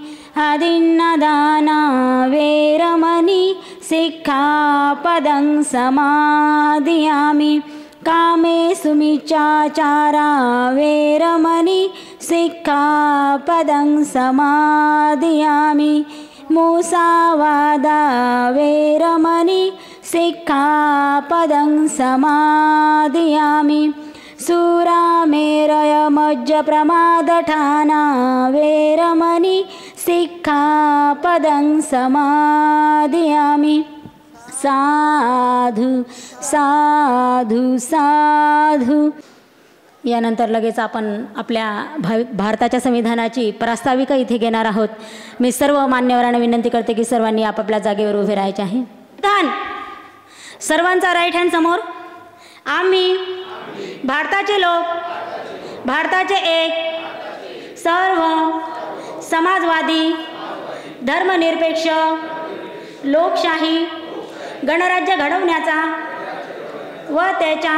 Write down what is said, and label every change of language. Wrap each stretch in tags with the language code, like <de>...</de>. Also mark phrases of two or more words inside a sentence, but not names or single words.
<pi>आदिन्नदाना वेरमणि सिक्खापदं समादियामि कामेषु मिच्छाचारा वेरमणि सिक्खापदं समादियामि मुसावादा वेरमणि सिक्खापदं समादियामि सुरामेरयमज्जप्रमादठाना वेरमणि सिक्खापदं समादियामि साधु साधु साधु।</pi> <mr>यानंतर लगेच आपण आपल्या भारताच्या संविधानाची प्रास्ताविका इथे घेणार आहोत। मी सर्व मान्यवरांना विनंती करते की सर्वांनी आपापल्या जागेवर उभे राहायचे आहे। सर्वांचा</mr> <en>right hand</en> <mr>समोर। आम्ही भारताचे लोक, भारताचे एक सर्व समाजवादी धर्मनिरपेक्ष लोकशाही गणराज्य घडवण्याचा व त्याच्या</mr>